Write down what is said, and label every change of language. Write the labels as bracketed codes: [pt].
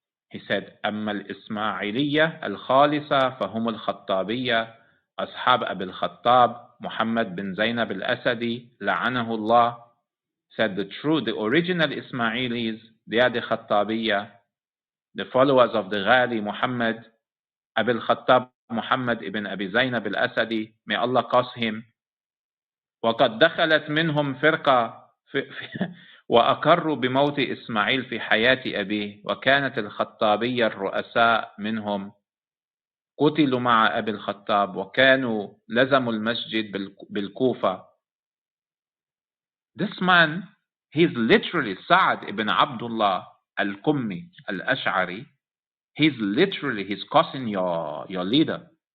[en] He said, [ar] أما الإسماعيلية الخالصة فهم الخطابية أصحاب أبي الخطاب محمد بن زينب الأسدي لعنه الله. [en] said the original Ismailis, they are the Khattabiyya, the followers of the Ghali Muhammad, Abil Khattab Muhammad ibn Abi Zaynab al-Asadi, may Allah curse him. [ar] وقد دخلت منهم فرقة وأقروا بموت إسماعيل في حياة أبيه وكانت الخطابية الرؤساء منهم قتلوا مع أبي الخطاب وكانوا لزموا المسجد بالكوفة. [en] This man, he's literally Sa'ad ibn Abdullah al-Qummi al-Ash'ari. He's causing your leader.